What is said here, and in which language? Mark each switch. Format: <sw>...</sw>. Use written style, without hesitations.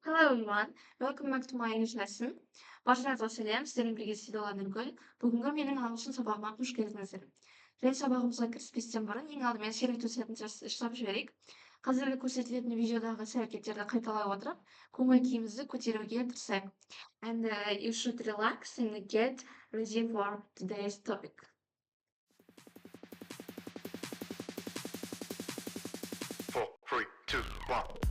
<en>everyone, welcome back to my English lesson.</en> <kk>Баршаңызға сәлем, сіздермен бірге Седола Нұргүл. Бүгінгі менің ағылшын сабағыма қош келдіңіздер. Және сабағымызға кіріспестен бұрын ең алдымен шерует өсетін жасап жіберейік. Қазіргі көрсетілетін видеодағы іс-әрекеттерді қайталай отырып, көңіл күйімізді көтеруге тырысайық.</kk> <en>And you should relax and get ready for today's topic. Four, three, two, one.</en>